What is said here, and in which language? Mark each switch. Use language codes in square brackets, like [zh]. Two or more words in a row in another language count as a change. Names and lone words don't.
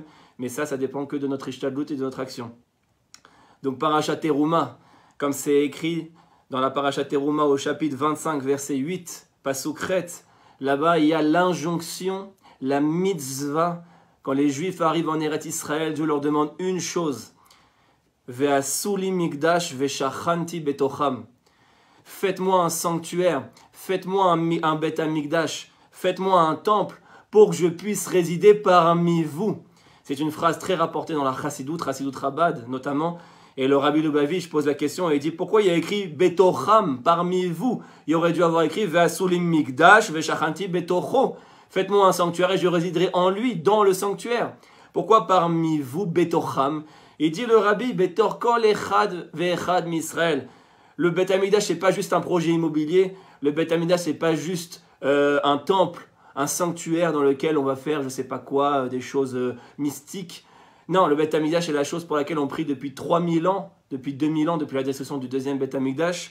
[fr] Mais ça dépend que de notre ishtadlut et de notre action. Donc Parashat Teruma, comme c'est écrit dans la Parashat Teruma au chapitre 25, verset 8, Pasuk Ret, là-bas il y a l'injonction, la mitzvah. Quand les Juifs arrivent en Eretz Israël, Dieu leur demande une chose. [he] ועשו לי מקדש ושכנתי בתוכם. [fr] Faites-moi un sanctuaire, faites-moi un [he] בית המקדש, [fr] faites-moi un temple pour que je puisse résider parmi vous. C'est une phrase très rapportée dans la Chassidut Chabad notamment. Et le Rabbi Lubavitch pose la question et il dit pourquoi il y a écrit betocham parmi vous. Il aurait dû avoir écrit [he] ועשו לי מקדש ושכנתי בתוכו. [fr] Faites-moi un sanctuaire et je résiderai en lui, dans le sanctuaire. Pourquoi parmi vous betocham? Il dit le Rabbi [he] בתוך כל אחד ואחד מישראל. [fr] Le Bet Hamikdash, ce n'est pas juste un projet immobilier. Le Bet Hamikdash, ce n'est pas juste un temple, un sanctuaire dans lequel on va faire, je ne sais pas quoi, des choses mystiques. Non, le Bet Hamikdash, c'est la chose pour laquelle on prie depuis 3000 ans, depuis 2000 ans, depuis la destruction du deuxième Bet Hamikdash.